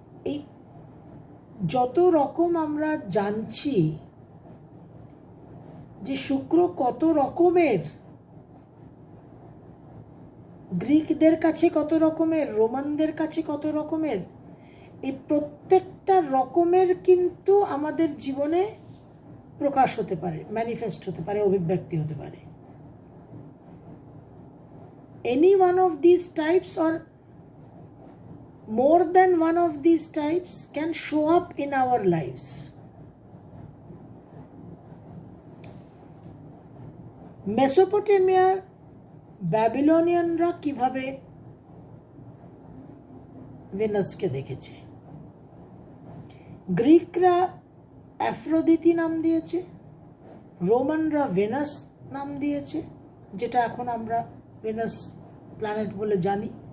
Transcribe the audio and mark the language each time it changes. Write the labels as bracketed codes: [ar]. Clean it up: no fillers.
[bn] এই যত রকম আমরা জানছি যে শুক্র কত রকমের, গ্রিকদের কাছে কত রকমের, রোমানদের কাছে কত রকমের, এই প্রত্যেকটা রকমের কিন্তু আমাদের জীবনে প্রকাশ হতে পারে, ম্যানিফেস্ট হতে পারে, অভিব্যক্তি হতে পারে। [en] Any one of these types or more than one of these types can show up in our lives. [bn] মেসোপটেমিয়ার ব্যাবিলনিয়ানরা কিভাবে ভেনাসকে দেখেছে? গ্রিকরা অ্যাফ্রোদিতি নাম দিয়েছে, রোমানরা ভেনাস নাম দিয়েছে, যেটা এখন আমরা ভেনাস প্ল্যানেট বলে জানি।